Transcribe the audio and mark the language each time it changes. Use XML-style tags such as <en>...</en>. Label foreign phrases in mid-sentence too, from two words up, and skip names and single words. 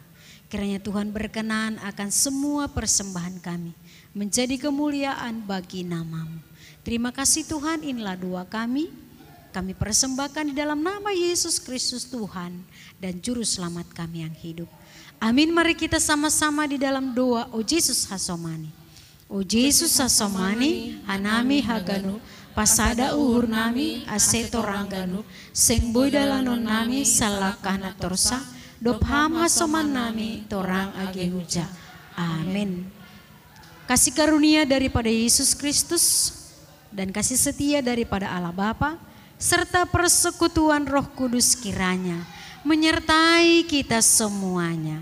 <id>Kiranya Tuhan berkenan akan semua persembahan kami. Menjadi kemuliaan bagi nama-Mu. Terima kasih Tuhan, inilah doa kami. Kami persembahkan di dalam nama Yesus Kristus Tuhan dan Juru Selamat kami yang hidup. Amin, mari kita sama-sama di dalam doa.</id> <bts>O Yesus Hasomani. O Yesus Hasomani, hanami haganu, pasada uhur nami, aseto rangganu, seng boy dalanon nami, salakana torsa, dopham hasoman nami, torang age huja. Amin.</bts> <id>Kasih karunia daripada Yesus Kristus dan kasih setia daripada Allah Bapa serta persekutuan Roh Kudus kiranya menyertai kita semuanya.</id>